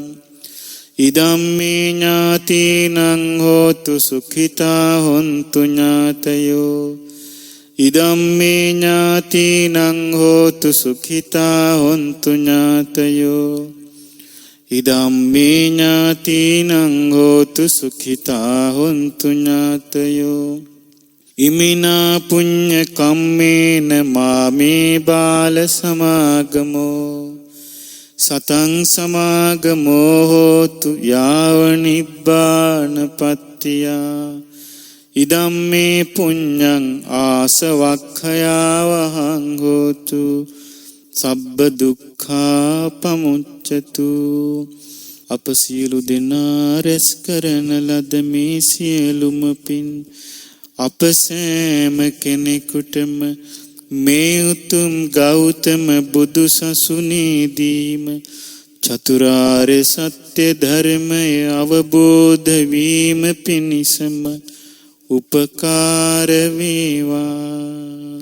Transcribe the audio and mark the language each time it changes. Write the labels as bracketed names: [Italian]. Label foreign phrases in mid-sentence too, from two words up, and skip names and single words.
[Pali] ඉදම්මේ ඥාතීනං හෝතු සුඛිතා හොන්තු ඥාතයෝ ඉදම්මේ ඥාතීනං හෝතු සුඛිතා හොන්තු ඥාතයෝ ඉදම්මේ ඥාතීනං හෝතු සුඛිතා හොන්තු ඥාතයෝ ඉමිනා පුඤ්ඤ කම්මේන මාමේ බාල සමාගමෝ සතං සමාගමෝ හෝතු යාව නිබ්බානපත්තියා ඉදම්මේ පුඤ්ඤං ආසවක්ඛයාවහං හෝතු සබ්බ දුක්ඛා පමුච්ඡතු. [Sinhala] අප සියලු දෙනා රැස් කරන ලද මේ සියලුම පින් අප සෑම කෙනෙකුටම මේ උතුම් ගෞතම බුදු සසුනේදීම චතුරාර්ය සත්‍ය ධර්මය අවබෝධ වීම පිණිසම උපකාර වේවා.